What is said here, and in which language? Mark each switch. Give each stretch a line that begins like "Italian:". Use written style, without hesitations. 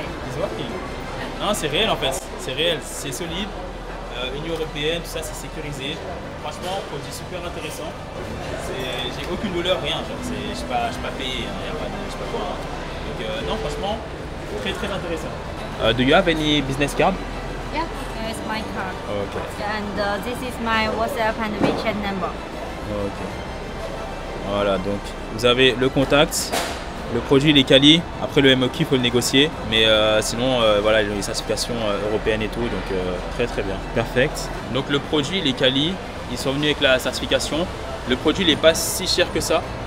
English: It's working.
French: Non, c'est réel en fait. C'est réel, c'est solide. Union européenne, tout ça, c'est sécurisé. Franchement, produit super intéressant. J'ai aucune douleur, rien. Je ne suis pas payé, il n'y a pas de, je sais pas quoi. Donc non, franchement, très intéressant.
English: Do you have any business card? Yeah, here is my card. Okay. And this is my WhatsApp and WeChat number. Ok.
French: Voilà, donc vous avez le contact. Le produit il est quali, après le MOQ il faut le négocier, mais sinon voilà, il y a les certifications européennes et tout, donc très bien. Perfect. Donc le produit il est quali, ils sont venus avec la certification. Le produit il n'est pas si cher que ça.